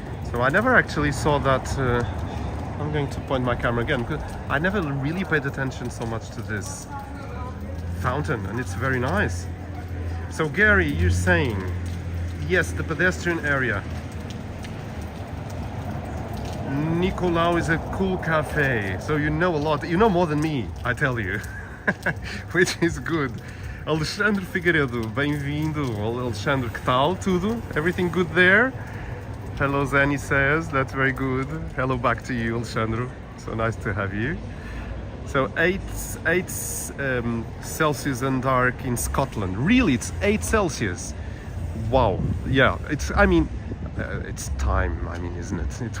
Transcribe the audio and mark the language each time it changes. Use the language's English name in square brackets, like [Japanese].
[English] So I never actually saw that. I'm going to point my camera again, because I never really paid attention so much to this fountain, and it's very nice. So Gary, you're saying, yes, the pedestrian area. Nicolau is a cool cafe, so you know a lot. You know more than me, I tell you. Which is good. [Portuguese] Alexandre Figueiredo, bem-vindo. Alexandre, que tal? Tudo? [English] Everything good there? Hello, Zani says. That's very good. Hello back to you, Alexandre. So nice to have you. So 8 Celsius and dark in Scotland. Really, it's 8 Celsius. Wow. Yeah, it's, I mean, it's time, I mean, isn't it?